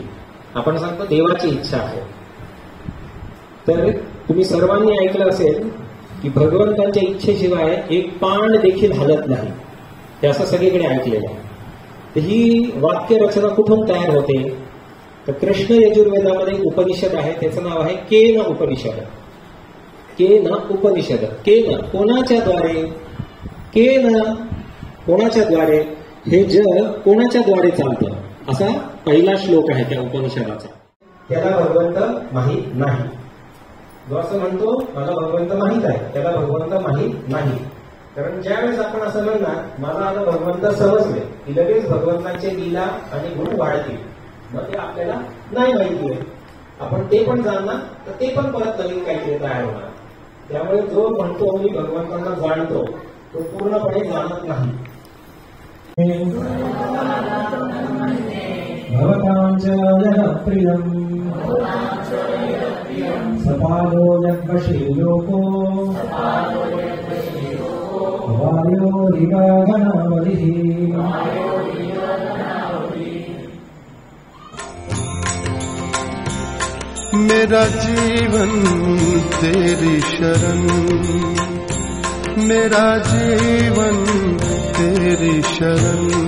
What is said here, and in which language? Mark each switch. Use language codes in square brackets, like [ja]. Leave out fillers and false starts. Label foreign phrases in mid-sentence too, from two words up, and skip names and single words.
[mr] आपण सांगतो देवाची इच्छा आहे. तर तुम्ही सर्वांनी ऐकलं असेल की भगवंतांच्या इच्छेशिवाय एक पान देखील हलत नाही, हे असं सगळीकडे ऐकलेलं आहे. तर ही वाक्यरचना कुठून तयार होते? तर कृष्ण यजुर्वेदामध्ये एक उपनिषद आहे, त्याचं नाव आहे केन उपनिषद. केन उपनिषद, केन कोणाच्या द्वारे, केन कोणाच्या द्वारे, हे जग कोणाच्या द्वारे चालतं, असा पहिला श्लोक आहे त्या उपनिषदाचा. त्याला भगवंत माहीत नाही. जो असं म्हणतो मला भगवंत माहीत आहे, त्याला भगवंत माहीत नाही. कारण ज्यावेळेस आपण असं म्हणणार मला आता भगवंत समजले की लगेच भगवंतांचे लीला आणि गुण वाढतील, मग ते आपल्याला नाही माहिती आहे. आपण ते पण जाणणार तर ते पण परत नवीन काहीतरी तयार होणार. त्यामुळे जो म्हणतो मी भगवंतांना जाणतो तो पूर्णपणे जाणत नाही. [sa] भवतां च यः प्रियं सपादो यद्वशीलोको वायोरिव गणावलिः [hi] मेरा जीवन तेरी शरण, मेरा जीवन तेरी शरण,